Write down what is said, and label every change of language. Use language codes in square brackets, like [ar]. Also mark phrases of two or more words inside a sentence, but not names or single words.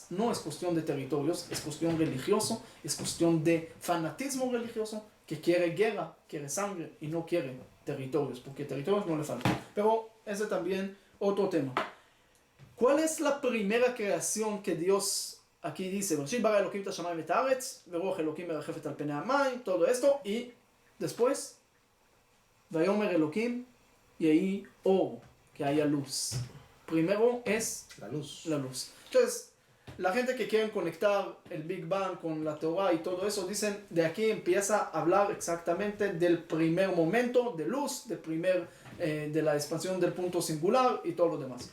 [es] No es cuestión de territorios, es cuestión religioso, es cuestión de fanatismo religioso, que quiere guerra, quiere sangre y no quiere territorios, porque territorios no le faltan. Pero ese también otro tema. ¿Cuál es la primera creación que Dios aquí dice? [he] בראשית ברא אלוקים את השמיים ואת הארץ, ורוח אלוקים מרחפת על פני המים, [es] todo esto, y después, [he] ויאמר אלוקים, יהי אור, [es] que haya luz. Primero es La luz. la luz. Entonces, la gente que quiere conectar el Big Bang con la Torah y todo eso, dicen, de aquí empieza a hablar exactamente del primer momento de luz, de la expansión del punto singular y todo lo demás.